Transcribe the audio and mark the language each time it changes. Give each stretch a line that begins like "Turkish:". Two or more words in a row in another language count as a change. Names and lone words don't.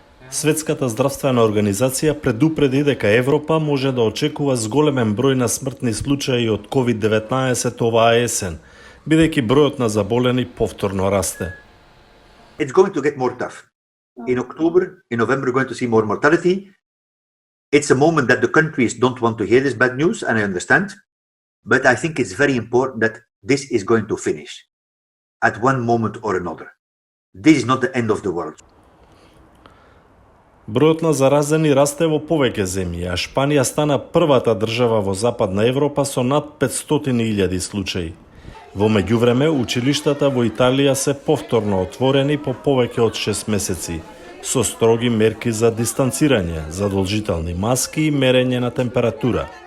Macedonian: Светската здравствена организација предупреди дека Европа може да очекува зголемен број на смртни случаи од COVID-19 оваа есен, бидејќи бројот на заболени повторно расте.
English: It's going to get more tough. In October, in November, we're going to see more mortality. It's a moment that the countries don't want to hear this bad news, and I understand. But I think it's very important that this is going to finish at one moment or another. This is not the end of the world.
Macedonian: Бројот на заразени расте во повеќе земји, а Шпанија стана првата држава во Западна Европа со над 500.000 случаи. Во меѓувреме, училиштата во Италија се повторно отворени по повеќе од 6 месеци, со строги мерки за дистанцирање, задолжителни маски и мерење на температура.